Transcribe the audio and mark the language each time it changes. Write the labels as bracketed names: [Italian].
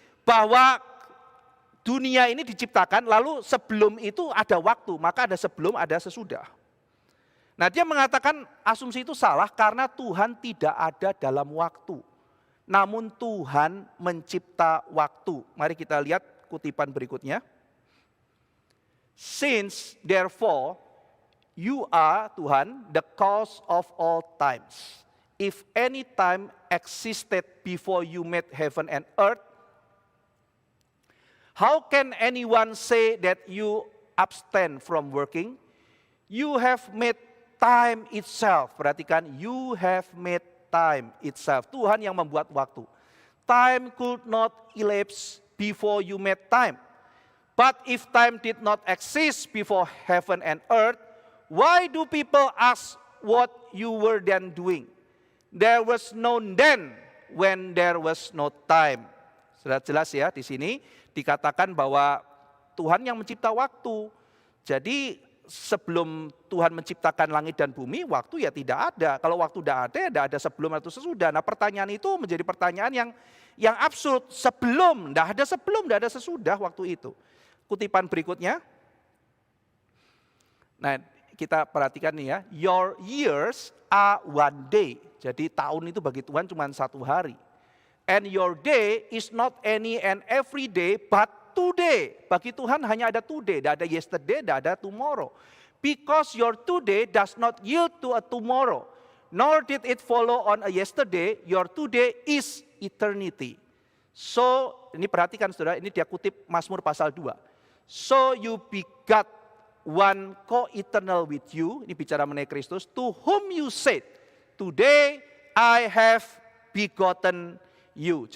[Indonesian] bahwa dunia ini diciptakan, lalu sebelum itu ada waktu, maka ada sebelum, ada sesudah. Nah, dia mengatakan asumsi itu salah karena Tuhan tidak ada dalam waktu. Namun Tuhan mencipta waktu. Mari kita lihat kutipan berikutnya. [English] Since therefore you are, Tuhan, the cause of all times. If any time existed before you made heaven and earth, how can anyone say that you abstain from working? You have made time itself. Perhatikan, you have made time itself. [Indonesian] Tuhan yang membuat waktu. [English] Time could not elapse before you made time. But if time did not exist before heaven and earth, why do people ask what you were then doing? There was no then when there was no time. [Indonesian] Sudah jelas ya, di sini dikatakan bahwa Tuhan yang mencipta waktu. Jadi sebelum Tuhan menciptakan langit dan bumi, waktu ya tidak ada. Kalau waktu tidak ada, ya tidak ada sebelum atau sesudah. Nah, pertanyaan itu menjadi pertanyaan yang absurd. Tidak ada sesudah waktu itu. Kutipan berikutnya. Nah, kita perhatikan nih ya. [English] Your years are one day. [Indonesian] Jadi tahun itu bagi Tuhan cuma satu hari. [English] And your day is not any and every day, but today. [Indonesian] Bagi Tuhan hanya ada today, tidak ada yesterday, tidak ada tomorrow. [English] Because your today does not yield to a tomorrow, nor did it follow on a yesterday, your today is eternity. [Indonesian] So, ini perhatikan saudara, ini dia kutip Mazmur pasal 2. [English] So you begot one co-eternal with you, [Indonesian] ini bicara mengenai Kristus, [English] to whom you said, today I have begotten you.